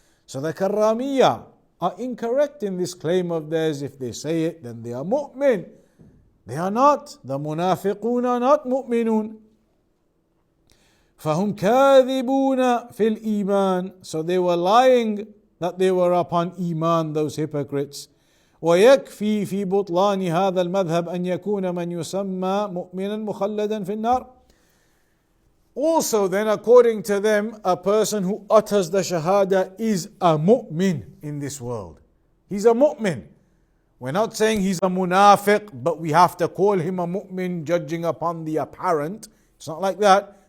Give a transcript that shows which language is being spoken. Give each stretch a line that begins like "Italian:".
English: So the Karramiyya are incorrect in this claim of theirs. If they say it, then they are mu'min. They are not. The munafiqun are not mu'minun.
Arabic: فَهُمْ كَاذِبُونَ فِي الْإِيمَانِ.
English: So they were lying that they were upon Iman, those hypocrites.
Arabic: ويكفي في بطلان هذا المذهب أن يكون من يسمى مؤمنا مخلدا في النار.
English: Also then, according to them, a person who utters the shahada is a mu'min in this world. He's a mu'min. We're not saying he's a munafiq, but we have to call him a mu'min judging upon the apparent. It's not like that.